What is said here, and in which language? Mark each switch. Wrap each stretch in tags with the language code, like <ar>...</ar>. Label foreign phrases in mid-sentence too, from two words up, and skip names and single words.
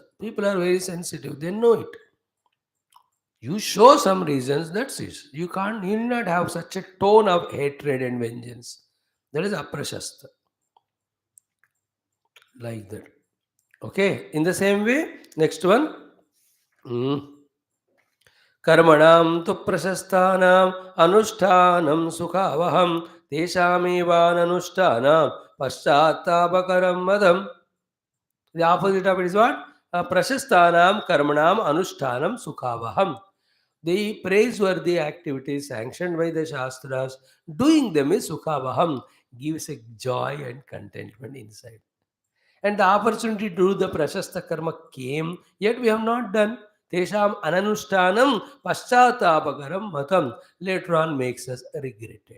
<en>People are very sensitive, they know it. You show some reasons, that's it. You need not have such a tone of hatred and vengeance. That is aprashasta. Like that. Okay. In the same way, next one.</en> <sa>Karmanam tu prasasthanam anushtanam sukhavaham teshamevananushthanam paschatapakaram madam.</sa> <en>The opposite of it is what?</en> <sa>Prashasthanam karmanam anushtanam sukhavaham.</sa> <en>The praiseworthy activities sanctioned by the Shastras, doing them is Sukhavaham, gives a joy and contentment inside. And the opportunity to do the</en> <sa>Prashasta Karma</sa> <en>came, yet we have not done.</en> <sa>Tesham Ananushtanam Paschatapakaram Matam</sa> <en>later on makes us regretted.</en>